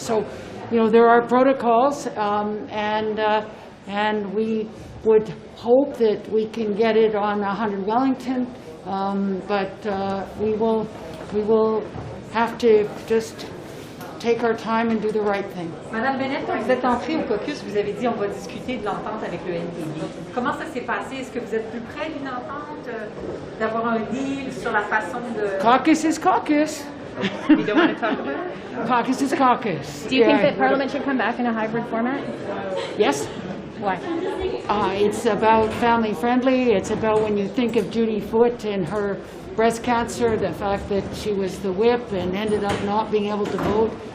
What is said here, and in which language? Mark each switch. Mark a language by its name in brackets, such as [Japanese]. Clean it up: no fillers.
[English] So, there are protocols, and we would hope that we can get it on 100 Wellington, but we will have to just take our time and do the right thing. [French] Madame Bennett, quand vous êtes entrée au caucus, vous avez dit on va discuter de l'entente avec le NPD. Comment ça s'est passé? Est-ce que vous êtes plus près d'une entente, d'avoir un deal sur la façon de... [English] Caucus is caucus. You don't want to talk about it? Caucus is caucus. Do you think that Parliament should come back in a hybrid format? Yes. Why? It's about family friendly. It's about when you think of Judy Foote and her breast cancer, the fact that she was the whip and ended up not being able to vote.